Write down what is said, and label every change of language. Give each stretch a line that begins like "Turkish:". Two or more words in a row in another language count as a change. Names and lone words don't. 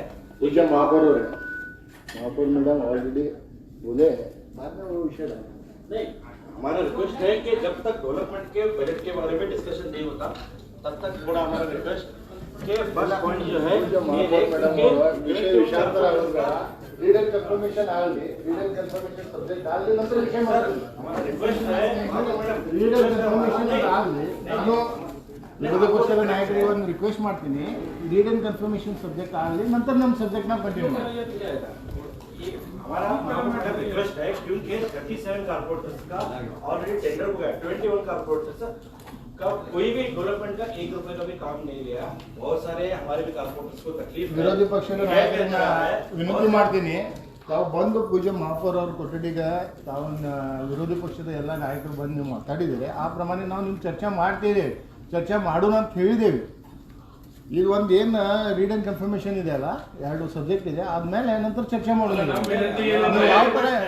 Hindi: पूजा महापौर मैडम ऑलरेडी बोले बाद में वो विषय नहीं, हमारा रिक्वेस्ट है कि जब तक डेवलपमेंट के बजट के बारे में डिस्कशन नहीं होता तब तक थोड़ा हमारा रिक्वेस्ट के बस पॉइंट जो है
English: reader confirmation
Kannada: ಆಗಲಿ
English: reader confirmation subject
Kannada: ಆಗಲಿ ನಂತರ ವಿಷಯ ಮಾಡೋದು
Hindi: हमारा रिक्वेस्ट है
English: reader confirmation
Kannada: ಆಗಲಿ ನಾನು ವಿರೋಧ ಪಕ್ಷದ ನಾಯಕರಿಗೆ ಒಂದು ರಿಕ್ವೆಸ್ಟ್ ಮಾಡ್ತೀನಿ
English: reader confirmation subject
Kannada: ಆಗಲಿ ನಂತರ ನಮ್ಮ ಸಬ್ಜೆಕ್ಟ್ ನ ಕಂಟಿನ್ಯೂ ಮಾಡಿ
Hindi: हमारा रिक्वेस्ट है क्योंकि 37 कारपोरेटर्स का ऑलरेडी टेंडर हो गया। 21 कारपोरेटर्स का कोई भी डेवलपमेंट का 1 रुपए का भी काम नहीं लिया। बहुत सारे हमारे भी कारपोरेटर्स को तकलीफ
Kannada: ವಿರೋಧ ಪಕ್ಷದ ನಾಯಕರನ್ನ ವಿನಂತಿ ಮಾಡ್ತೀನಿ ತಾವು ಬಂದು ಪೂಜೆ ಮಹಾಪೌರ್ ಅವ್ರ ಕೊಠಡಿಗೆ ತಾವು ವಿರೋಧ ಪಕ್ಷದ ಎಲ್ಲ ನಾಯಕರು ಬಂದು ನೀವು ಮಾತಾಡಿದ್ದೀರಿ ಆ ಪ್ರಮಾಣ ನಾವು ನಿಮ್ಮ ಚರ್ಚೆ ಮಾಡ್ತೀವಿ ಚರ್ಚೆ ಮಾಡೋಣ ಅಂತ ಹೇಳಿದ್ದೇವೆ ಈಗ ಒಂದು ಏನು
English: reader confirmation
Kannada: ಇದೆ ಅಲ್ಲ 2 ಸಬ್ಜೆಕ್ಟ್ ಇದೆ ಆದ್ಮೇಲೆ ನಂತರ ಚರ್ಚೆ ಮಾಡೋಣ ಯಾವ ಥರ